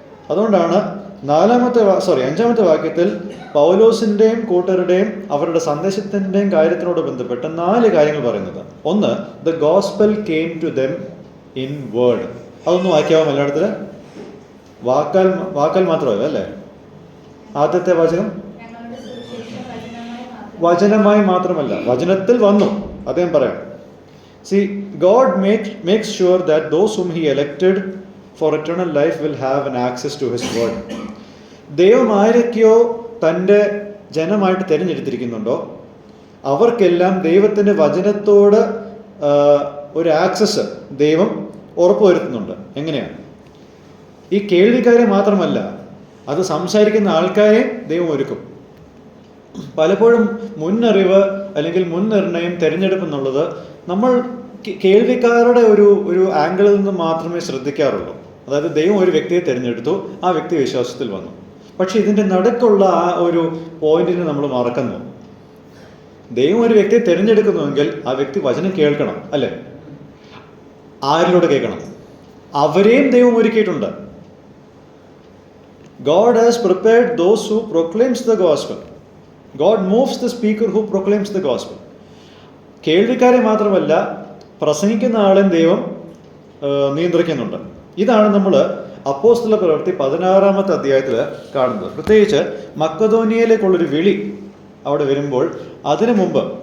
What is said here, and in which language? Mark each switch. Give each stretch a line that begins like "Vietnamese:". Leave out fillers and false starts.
Malayalam: അതുകൊണ്ടാണ് 5-ാമത്തെ വാക്യത്തിൽ പൗലോസിൻ്റെയും കൂട്ടരുടെയും അവരുടെ സന്ദേശത്തിൻ്റെയും കാര്യത്തിനോട് ബന്ധപ്പെട്ട് 4 കാര്യങ്ങൾ പറയുന്നത്. ഒന്ന്,
English: The gospel came to them in word.
Malayalam: അതൊന്ന് വായിക്കാവോ മലയാളത്തിൽ? വാക്കാൽ മാത്രമല്ല അല്ലേ? ആദ്യത്തെ വാചകം വചനമായി മാത്രമല്ല, വചനത്തിൽ വന്നു. അദ്ദേഹം പറയാം,
English: God makes sure that those whom he elected for eternal life will have an access to his word.
Malayalam: ദൈവം ആരൊക്കെയോ തൻ്റെ ജനമായിട്ട് തിരഞ്ഞെടുത്തിരിക്കുന്നുണ്ടോ അവർക്കെല്ലാം ദൈവത്തിൻ്റെ വചനത്തോട് ഒരു ആക്സസ് ദൈവം ഉറപ്പുവരുത്തുന്നുണ്ട്. എങ്ങനെയാണ്? ഈ കേൾവിക്കാരെ മാത്രമല്ല, അത് സംസാരിക്കുന്ന ആൾക്കാരെ ദൈവം ഒരുക്കും. പലപ്പോഴും മുന്നറിവ് അല്ലെങ്കിൽ മുൻനിർണയം, തിരഞ്ഞെടുപ്പ് എന്നുള്ളത് നമ്മൾ കേൾവിക്കാരുടെ ഒരു ആംഗിളിൽ നിന്ന് മാത്രമേ ശ്രദ്ധിക്കാറുള്ളൂ. അതായത് ദൈവം ഒരു വ്യക്തിയെ തിരഞ്ഞെടുത്തു, ആ വ്യക്തി വിശ്വാസത്തിൽ വന്നു. പക്ഷെ ഇതിൻ്റെ നടുക്കുള്ള ആ ഒരു പോയിന്റിനെ നമ്മൾ മറക്കുന്നു. ദൈവം ഒരു വ്യക്തിയെ തിരഞ്ഞെടുക്കുന്നുവെങ്കിൽ ആ വ്യക്തി വചനം കേൾക്കണം, അല്ലേ? ആരിലൂടെ കേൾക്കണം? അവരെയും ദൈവം ഒരുക്കിയിട്ടുണ്ട്.
English: God has prepared those who proclaims the gospel. God moves the speaker who proclaims the gospel.
Malayalam: കേൾവിക്കാരെ മാത്രമല്ല, പ്രസംഗിക്കുന്ന ആളെയും ദൈവം നിയന്ത്രിക്കുന്നുണ്ട്. ഇതാണ് നമ്മൾ അപ്പോസ്തല പ്രവൃത്തി 16-ാമത്തെ അധ്യായത്തിൽ കാണുന്നത്. പ്രത്യേകിച്ച് മക്കദോനിയയിലേക്കുള്ളൊരു വിളി അവിടെ വരുമ്പോൾ അതിനു മുമ്പ്